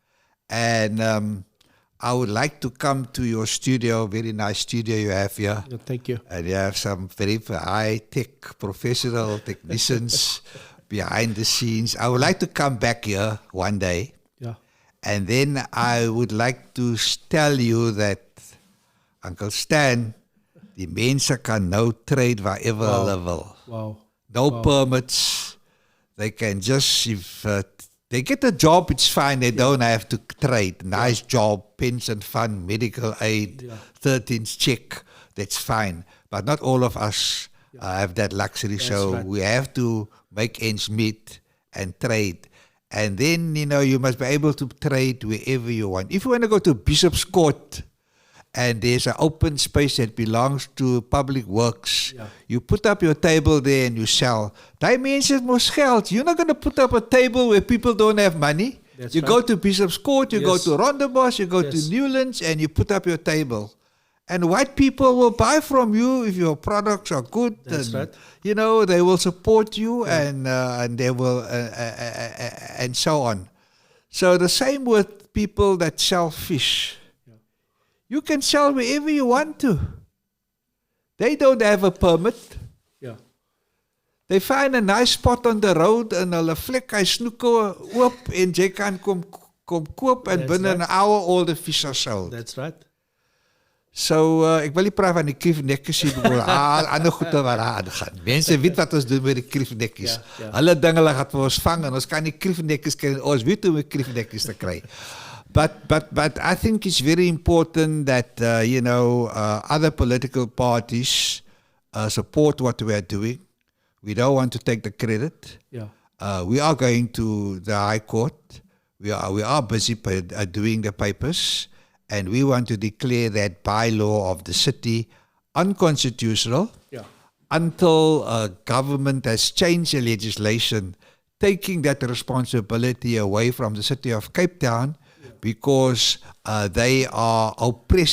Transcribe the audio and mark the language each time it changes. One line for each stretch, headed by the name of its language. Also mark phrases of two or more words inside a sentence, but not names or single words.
English: And I would like to come to your studio, very nice studio you have here. Yeah, thank you. And you have some very high-tech professional technicians behind the scenes. I would like to come back here one day. Yeah. And then I would like to tell you that, Uncle Stan,
Afrikaans: die mense kan nou
English: trade wherever
Afrikaans: hulle wil.
English: Wow. No permits. They can just, if they get a job, it's fine. They don't have to trade. Nice job, pension fund, medical aid, 13th check. That's fine. But not all of us have that luxury. So we have to make ends meet and trade. And then, you must be able to trade wherever you want. If you want to go to Bishop's Court and there's an open space that belongs to public works, you put up your table there and you sell.
Afrikaans: Daai mense mos geld.
English: You're not going to put up a table where people don't have money. That's you right. go to Bishop's Court, you go to Rondebosch, you go to Newlands, and you put up your table. And white people will buy from you if your products are good. That's and, right. They will support you and they will, and so on. So the same with people that sell fish. You can sell wherever you want to. They don't have a permit. Yeah. They find a nice spot on the road and
Afrikaans: hulle vlek hy snoeke oop en jy kan kom koop en binne
English: an hour all the fish are sold. That's right. So,
Afrikaans: ek wil nie praat van die kriefnekkies hier, maar al ander goede waar aan gaan. Mense weet wat ons doen met die kriefnekkies. Hulle ding, hulle gaan vir ons vang, en ons kan die kriefnekkies kry, ons weet hoe om die kriefnekkies te kry.
English: But I think it's very important that, other political parties support what we are doing. We don't want to take the credit. We are going to the High Court. We are busy doing the papers, and we want to declare that bylaw of the city unconstitutional until government has changed the legislation, taking that responsibility away from the city of Cape Town, because they are oppressed.